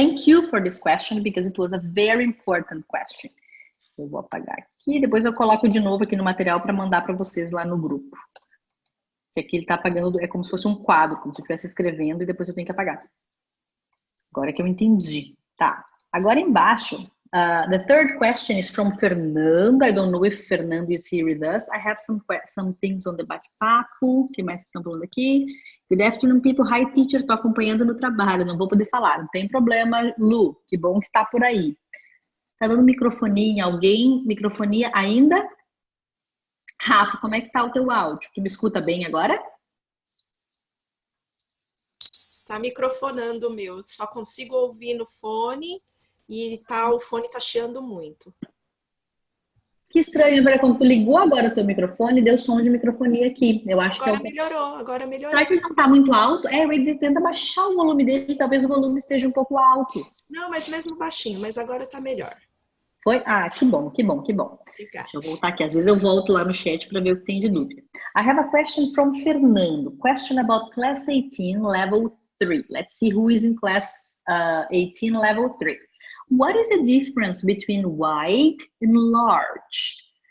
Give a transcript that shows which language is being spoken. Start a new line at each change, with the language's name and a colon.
English: Thank you for this question, because it was a very important question.
Portuguese: Eu vou apagar aqui, depois eu coloco de novo aqui no material para mandar para vocês lá no grupo. Que aqui ele tá apagando, é como se fosse um quadro, como se eu estivesse escrevendo e depois eu tenho que apagar. Agora que eu entendi. Tá. Agora embaixo,
English: the third question is from
Portuguese: Fernando.
English: I don't know if Fernando is here with us. I have some things on the bate-papo.
Portuguese: O que mais que estão falando aqui?
English: Good afternoon, people. Hi, teacher.
Portuguese: Tô acompanhando no trabalho. Não vou poder falar. Não tem problema, Lu. Que bom que tá por aí. Tá dando microfonia em alguém? Microfonia ainda? Rafa, como é que tá o teu áudio? Tu me escuta bem agora? Tá microfonando o meu. Só consigo ouvir no fone e o fone tá chiando muito. Que estranho, quando tu ligou agora o teu microfone, deu som de microfonia aqui. Eu acho agora que melhorou, agora melhorou. Será que ele não tá muito alto? Ele tenta baixar o volume dele, talvez o volume esteja um pouco alto. Não, mas mesmo baixinho, mas agora tá melhor. Foi? Que bom, que bom, que bom. Obrigada. Deixa eu voltar aqui. Às vezes eu volto lá no chat para ver o que tem de dúvida.
English: I have a question from Fernando. Question about class 18, level 3. Let's see who is in class 18, level 3. What is the difference between wide and large?